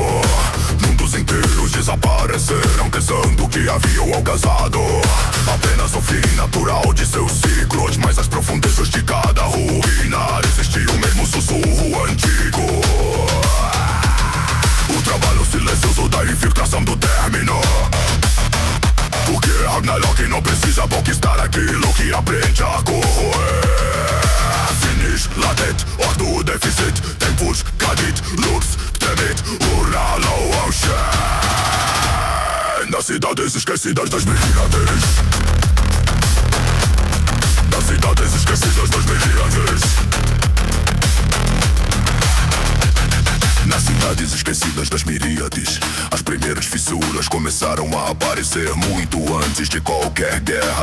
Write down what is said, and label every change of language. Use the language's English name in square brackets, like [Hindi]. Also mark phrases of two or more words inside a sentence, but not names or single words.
[Portuguese] Mundos inteiros desapareceram pensando que haviam algazado apenas o fim natural de seus ciclos, mas as profundezas de cada ruína existia o mesmo sussurro antigo. O trabalho silencioso da infiltração do término. Porque Ragnarok não precisa conquistar aquilo que aprende a corroer. [Latin] Finish, latet, ordo, deficit, tempus, cadit, lux, temit, urra, loam, shen. [Portuguese] Das cidades esquecidas das miríades. Das cidades esquecidas das miríades. Nas cidades esquecidas das miríades, as primeiras fissuras começaram a aparecer muito antes de qualquer guerra.